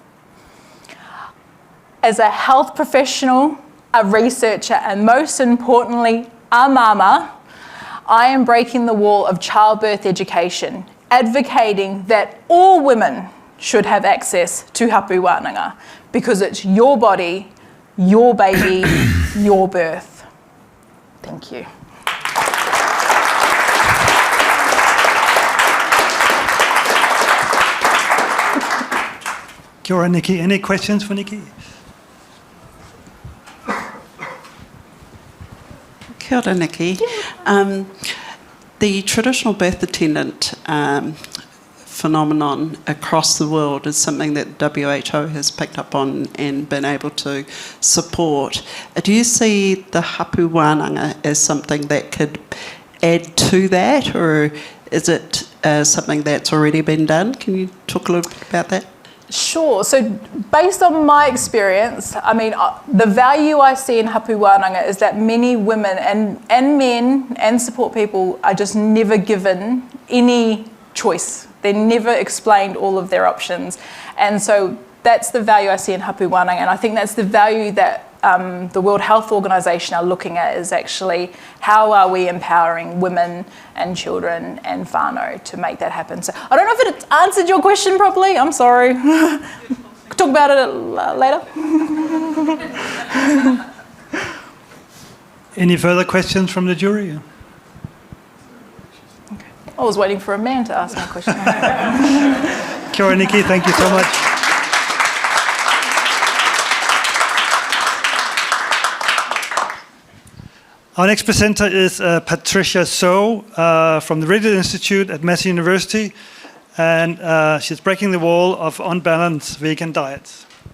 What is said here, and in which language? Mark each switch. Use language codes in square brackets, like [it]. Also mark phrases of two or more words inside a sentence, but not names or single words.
[en] As a health professional, a researcher, and most importantly, a mama, I am breaking the wall of childbirth education, advocating that all women should have access to [mi] Hapu Wānanga [en] because it's your body, your baby, your birth. Thank you. [mi] Kia ora, Nikki. [en] Any questions for Nikki? [mi] Kia ora, Nikki. [en] The traditional birth attendant phenomenon across the world is something that WHO has picked up on and been able to support. Do you see the [mi] hapu wānanga [en] as something that could add to that, or is it something that's already been done? Can you talk a little bit about that? Sure. So based on my experience, I mean, the value I see in [mi] hapu wānanga [en] is that many women and men and support people are just never given any choice. They're never explained all of their options. And so that's the value I see in [mi] hapu wānanga. [en] And I think that's the value that the World Health Organization are looking at, is actually how are we empowering women and children and whānau to make that happen. So I don't know if it answered your question properly. I'm sorry. Talk about it later. Any further questions from the jury? Okay. I was waiting for a man to ask my question. [mi] Kia ora, [en] Nikki. Thank you so much. Our next presenter is Patricia Soh from the Ritter Institute at Massey University, and she's breaking the wall of unbalanced vegan diets.